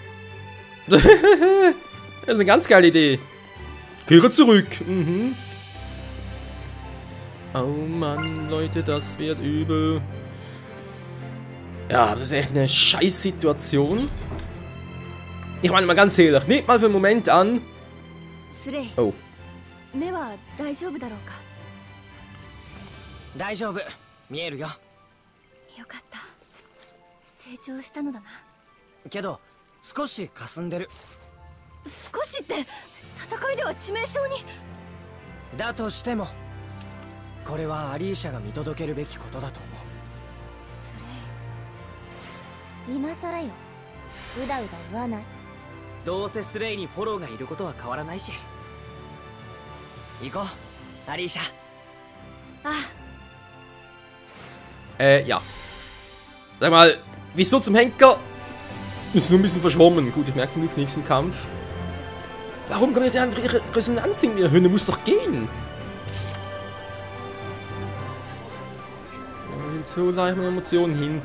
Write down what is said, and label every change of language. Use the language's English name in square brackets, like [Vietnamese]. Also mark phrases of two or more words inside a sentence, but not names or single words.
[German] Das ist eine ganz geile Idee. Kehre zurück. Oh Mann, Leute, das wird übel. Ja, das ist echt eine Scheiß-Situation. Ich meine mal ganz ehrlich, nehmt mal für einen Moment an. Oh. [Japanese] 目は大丈夫だろうか。大丈夫、見えるよ。よかった。成長したのだな。けど少し霞んでる。少しって戦いでは致命傷に。だとしてもこれはアリーシャが見届けるべきことだと思う。スレイ、今さらよ。うだうだ言わない。どうせスレイにフォローがいることは変わらないし。行こう、アリーシャ。 [German] Ja. Sag mal, wieso zum Henker? Ist nur ein bisschen verschwommen. Gut, ich merke zum Glück nichts im Kampf. Warum kommt jetzt einfach ihre Resonanz in mir? Hünde muss doch gehen. So leicht meine Emotionen hin.